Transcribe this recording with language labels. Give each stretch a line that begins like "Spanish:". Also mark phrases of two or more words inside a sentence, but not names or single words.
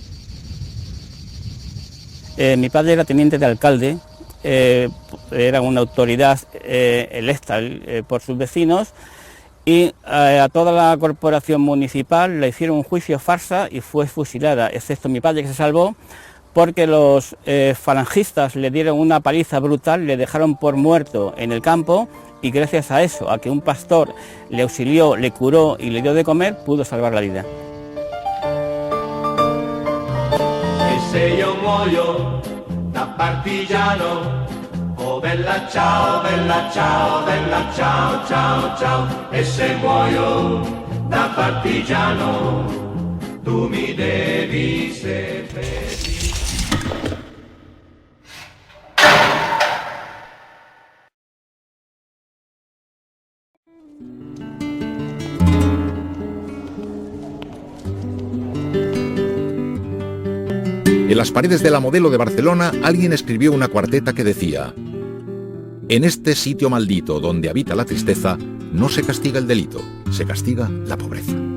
Spanish: Mi padre era teniente de alcalde, era una autoridad electa por sus vecinos, y a toda la corporación municipal le hicieron un juicio farsa y fue fusilada, excepto mi padre, que se salvó, porque los falangistas le dieron una paliza brutal, le dejaron por muerto en el campo, y gracias a eso, a que un pastor le auxilió, le curó y le dio de comer, pudo salvar la vida.
Italian: E se io muoio da partigiano, oh bella ciao, bella ciao, bella ciao, ciao, ciao. E se muoio da partigiano, tu mi devi seppellire.
Spanish: En las paredes de la Modelo de Barcelona, alguien escribió una cuarteta que decía: en este sitio maldito donde habita la tristeza, no se castiga el delito, se castiga la pobreza.